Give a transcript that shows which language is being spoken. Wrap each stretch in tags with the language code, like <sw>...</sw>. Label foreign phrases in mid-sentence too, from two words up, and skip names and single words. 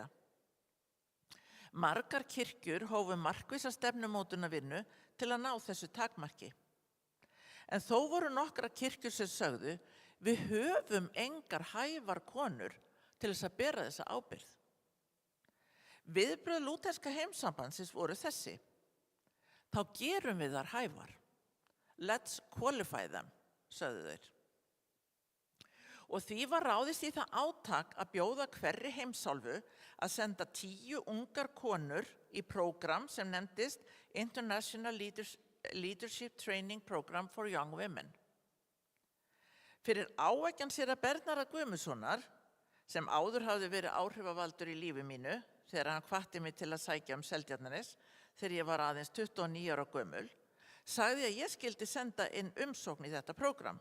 <is>Margar kirkjur hófu markvissa stefnumótunarvinnu til að ná þessu takmarki. En þó voru nokkrar kirkjur sem sögðu, við höfum engar hæfar konur til þess að bera þessa ábyrgð. Viðbrögð lúterska heimssambandsins voru þessi. Þá gerum við þar hæfar.</is> <en>Let's qualify them,</en> <is>sögðu þeir. Og því var ráðist í það átak að bjóða hverri heimsálfu að senda 10 ungar konur í prógram sem nefndist International Leadership Training Program for Young Women. Fyrir áeggjan séra Bernharðar Guðmundssonar, sem áður hafði verið áhrifavaldur í lífi mínu, þegar hann hvatti mig til að sækja Seltjarnarnes, þegar ég var aðeins 29 ára gömul, sagði að ég skildi senda inn umsókn í þetta prógram.</is>